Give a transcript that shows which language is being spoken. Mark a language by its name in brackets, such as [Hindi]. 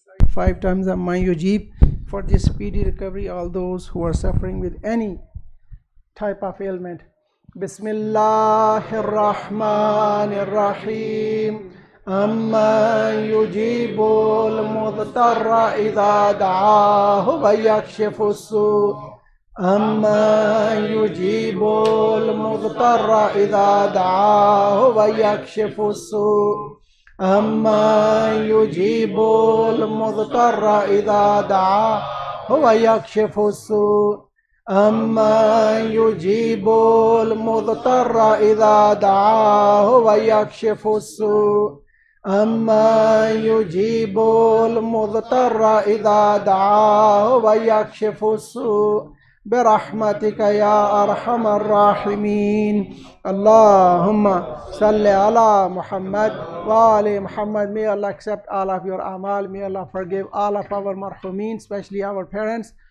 [English] Five times Amma Yujib for this speedy recovery, all those who are suffering with any type of ailment. [Arabic] Bismillahir Rahmanir Rahim. أمن يجيب المضطر إذا دعاه ويكشف السوء أمن يجيب المضطر إذا دعاه ويكشف السوء أمن يجيب المضطر إذا دعاه ويكشف السوء أمن يجيب المضطر إذا دعاه ويكشف السوء أمن يجيب المضطر إذا دعاه ويكشف السوء برحمتك يا أرحم الراحمين. اللهم صل على Muhammad wa ali Muhammad. [English] May Allah accept all of your amal. May Allah forgive all of our marhumin, especially our parents.